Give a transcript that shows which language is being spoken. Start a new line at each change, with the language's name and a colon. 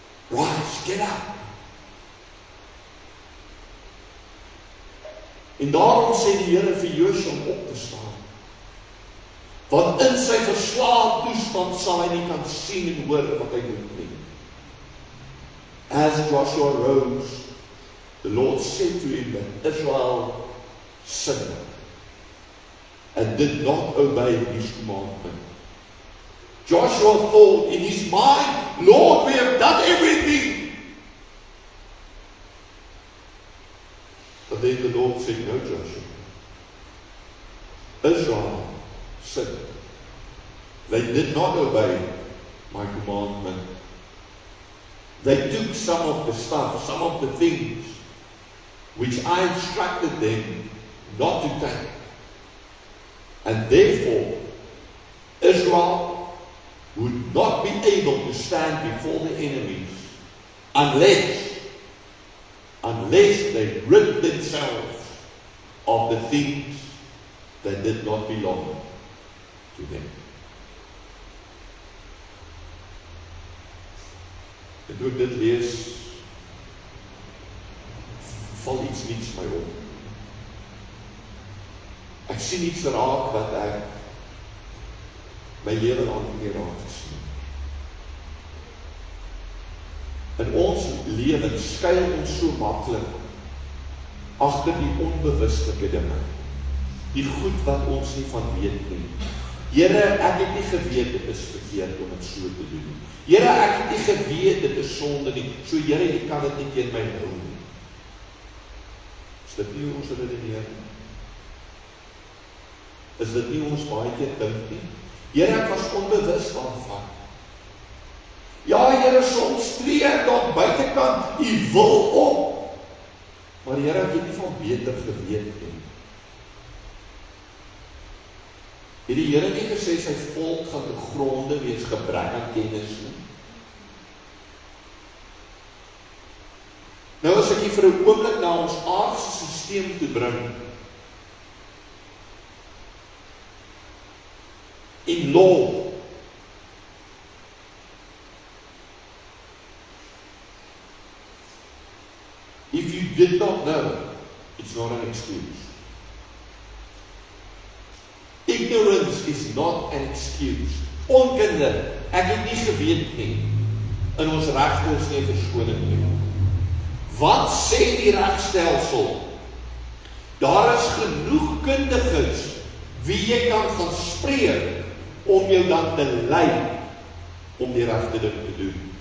English: Rise, get up.
Afrikaans: En daarom sê die Here vir Josua om op te staan. Want in sy verslae toestand sal hy nie kan sien en hoor wat hy moet nie.
English: As Joshua rose, the Lord said to him that Israel sinned and did not obey his commandment. Joshua thought in his mind, Lord, we have done everything. But then the Lord said, no, Joshua. Israel sinned. They did not obey my commandment. They took some of the stuff, some of the things which I instructed them not to take. And therefore, Israel would not be able to stand before the enemies unless they rid themselves of the things that did not belong to them.
Afrikaans: En toe ek dit lees, val iets niets my op. Ek sien iets raak wat ek my hele lang nie raak gesien. In ons lewens skuil ons so maklik agter die onbewustelike dinge, die goed wat ons nie van weet nie. Here, ek het nie geweet dit is verkeerd om dit so te doen. Here, ek het nie geweet dit is sonde nie. So Here, jy kan dit nie teen my hou nie. Is dit nie ons redeneer nie? Is dit nie ons baie keer dink nie? Here, ek was onbewus daarvan. Ja, Here, soms tree ek daar buitekant u wil op. Maar Here, ek het nie van beter geweet nie. Het die Here nie gesê sy volk gaan te gronde wees gebrek aan kennis nie? Nou as ek hier vir 'n oomblik na ons aardse stelsel toe bring,
English: in law, if you did not know, it's not an excuse. Ignorance is not an excuse.
Afrikaans: Onkunde, ek het nie geweet nie. In ons regte is nie verskoning nie. Wat sê die regstelsel? Daar is genoeg kundiges wie jy kan gaan spreek om jou dan te lei om die regte ding te doen.